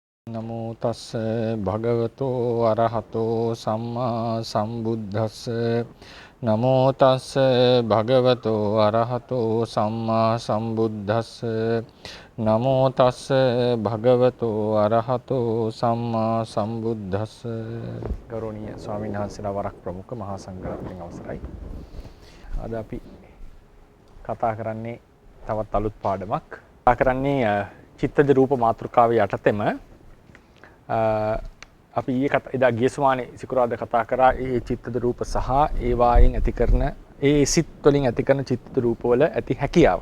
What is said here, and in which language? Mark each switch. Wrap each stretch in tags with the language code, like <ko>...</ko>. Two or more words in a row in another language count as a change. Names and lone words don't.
<pi>නමෝ තස්ස භගවතෝ අරහතෝ සම්මා සම්බුද්දස්ස නමෝ තස්ස භගවතෝ අරහතෝ සම්මා සම්බුද්දස්ස නමෝ තස්ස භගවතෝ අරහතෝ සම්මා සම්බුද්දස්ස.</pi> <si>ගෞරවනීය ස්වාමීන් වහන්සේලා වරක් ප්‍රමුඛ මහා සංඝරත්නයන් අවසරයි. අද අපි කතා කරන්නේ තවත් අලුත් පාඩමක්. කතා කරන්නේ චිත්තජ රූප මාතෘකාවේ යටතේම අපි එදා ගිය සුමානේ සිකුරාදා කතා කරා ඒ චිත්තජ රූප සහ ඒ වායින් ඇති කරන ඒ සිත් වලින් ඇති කරන චිත්තජ රූප වල ඇති හැකියාවන්.</si>